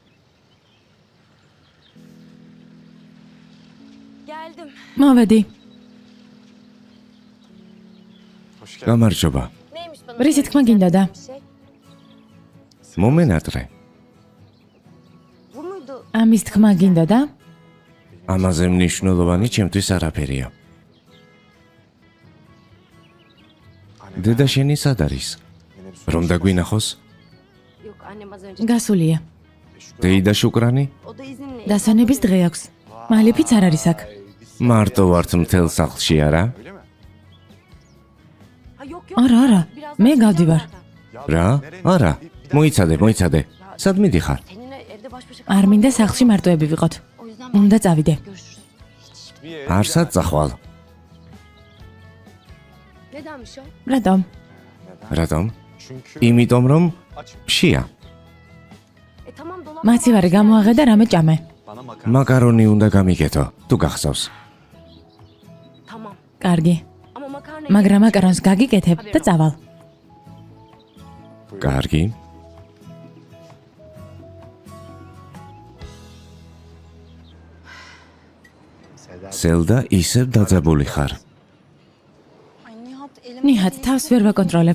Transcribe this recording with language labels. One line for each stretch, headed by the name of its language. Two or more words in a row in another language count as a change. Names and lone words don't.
Turkish: Geldim.
Georgian: მოვედი. გამარჯობა.
Turkish: Neymiş bana
Georgian: რისი თქმა გინდა და?
Turkish: bir şey?
Georgian: მომენატრე.
Turkish: Bu muydu?
Georgian: ამის თქმა გინდა და? ამაზე მნიშვნელოვანი ჩემთვის არაფერია. დედა შენი სად არის? რომ დაგვინახოს?
Turkish: Yok annem az önce.
Georgian: გასულია. დეიდა შუკრანი?
Turkish: O da izinli.
Georgian: დასვენების დღე აქვს. მალიფიც არ არის აქ. მარტო ვართ მთელ სახლში არა?
Turkish: Ha yok yok.
Georgian: არა, არა,
Turkish: Birazdan
Georgian: მე
Turkish: çıkacağım
Georgian: გავდივარ.
Turkish: zaten.
Georgian: რა? არა. მოიცადე. სად მიდიხარ?
Turkish: Seninle evde baş başa
Georgian: არ მინდა სახლში მარტოები ვიყოთ.
Turkish: O yüzden
Georgian: უნდა წავიდე.
Turkish: görüşürüz.
Georgian: არსად წახვალ.
Turkish: Nedenmiş o?
Georgian: რატომ? რატომ? იმიტომ რომ შია.
Turkish: Tamam dolap.
Georgian: მაცივარი გამოაღე და რამე ჭამე. მაკარონი უნდა გამიგეთო, თუ გახსოვს.
Turkish: Tamam.
Georgian: კარგი.
Turkish: Ama makarna...
Georgian: მაგრამ მაკარონს გაგიკეთებ და წავალ. კარგი. სელდა ისევ დაძაბული ხარ. ნიჰად, თავს ვერ ვაკონტროლებ.